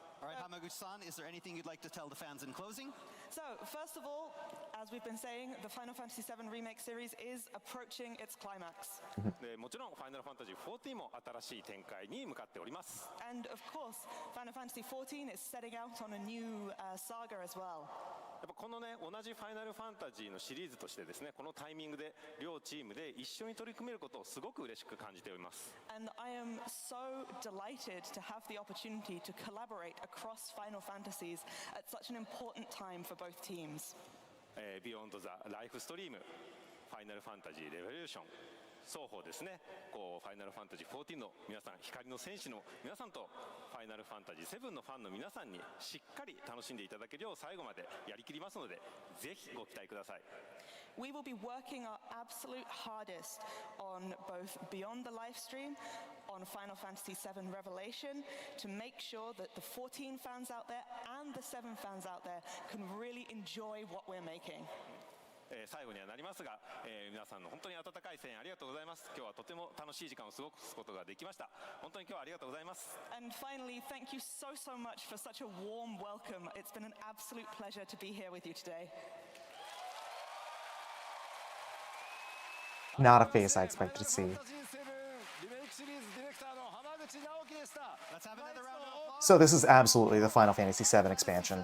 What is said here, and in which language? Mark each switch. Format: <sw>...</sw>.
<en>All right, Hamaguchi-san, is there anything you'd like to tell the fans in closing? So first of all, as we've been saying, the Final Fantasy VII Remake series is approaching its climax.</en> <ja>でもちろんファイナルファンタジー14も新しい展開に向かっております。</ja> <en>And of course, Final Fantasy XIV is setting out on a new saga as well.</en> <ja>やっぱこのね同じファイナルファンタジーのシリーズとしてですねこのタイミングで両チームで一緒に取り組めることをすごく嬉しく感じております。</ja> <en>And I am so delighted to have the opportunity to collaborate across Final Fantasies at such an important time for both teams.</en> <ja>ビヨンドザライフストリーム、ファイナルファンタジーレボリューション双方ですね。こうファイナルファンタジー14の皆さん、光の戦士の皆さんとファイナルファンタジー7のファンの皆さんにしっかり楽しんでいただけるよう最後までやりきりますので、ぜひご期待ください。</ja> <en>We will be working our absolute hardest on both Beyond the Livestream, on Final Fantasy VII Revelation, to make sure that the 14 fans out there and the 7 fans out there can really enjoy what we're making.</en> <ja>最後にはなりますが、皆さんの本当に温かい声援ありがとうございます。今日はとても楽しい時間を過ごすことができました。本当に今日はありがとうございます。</ja> <en>And finally, thank you so much for such a warm welcome. It's been an absolute pleasure to be here with you today. Not a face I expected to see.</en> <ja>リメイクシリーズディレクターの浜口直樹でした。</ja> <en>Let's have another round of applause. So this is absolutely the Final Fantasy VII expansion.</en>